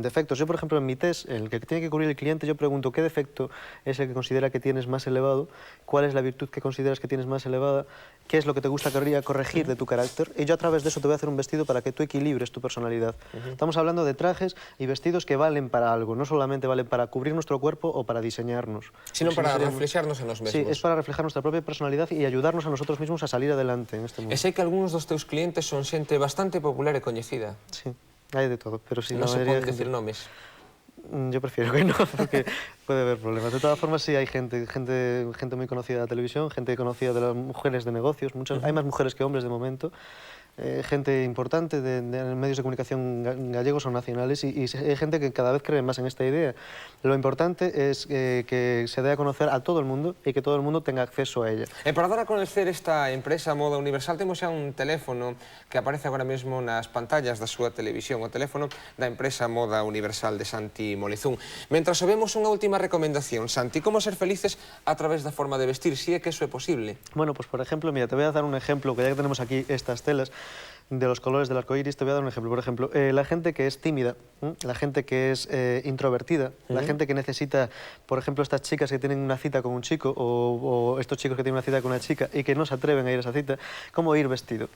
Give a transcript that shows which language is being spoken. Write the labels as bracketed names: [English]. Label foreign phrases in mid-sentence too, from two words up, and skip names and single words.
[Spanish] Yo, por ejemplo, en mi test, el que tiene que cubrir el cliente, yo pregunto qué defecto es el que considera que tienes más elevado, cuál es la virtud que consideras que tienes más elevada, qué es lo que te gustaría corregir de tu carácter, y yo a través de eso te voy a hacer un vestido para que tú equilibres tu personalidad. Estamos hablando de trajes y vestidos que valen para algo, no solamente valen para cubrir nuestro cuerpo o para diseñarnos. Sino para reflexarnos en los mesmos. Sí, es para reflejar nuestra propia personalidad y ayudarnos a nosotros mismos a salir adelante en este mundo. [Galician] E sei que algúns dos teus clientes son xente bastante popular e coñecida. [Spanish] Sí, hay de todo, pero si [Galician] Non [Spanish] no [Galician] se [Spanish] mayoría [Galician] poden [Spanish] de [Galician] decir [Spanish] gente... [Galician] nomes. [Spanish] Yo prefiero que no, porque puede haber problemas. De todas formas, sí hay gente muy conocida de la televisión, gente conocida de las mujeres de negocios. Hay más mujeres que hombres de momento. gente importante de medios de comunicación gallegos o nacionales y hay gente que cada vez cree más en esta idea. Lo importante es que se dé a conocer a todo el mundo y que todo el mundo tenga acceso a ella. [Galician] E para dar a conocer esta empresa Moda Universal temos xa un teléfono que aparece agora mesmo nas pantallas da súa televisión, o teléfono da empresa Moda Universal de Santi Molizún. Mentras vemos unha última recomendación, Santi, como ser felices a través da forma de vestir, si é que eso é posible? [Spanish] Bueno, pues por ejemplo, mira, te voy a dar un ejemplo, que ya que tenemos aquí estas telas de los colores del arco iris, te voy a dar un ejemplo. Por ejemplo, la gente que es tímida, la gente que es introvertida, la gente que necesita, por ejemplo, estas chicas que tienen una cita con un chico o estos chicos que tienen una cita con una chica y que no se atreven a ir a esa cita, ¿cómo ir vestido?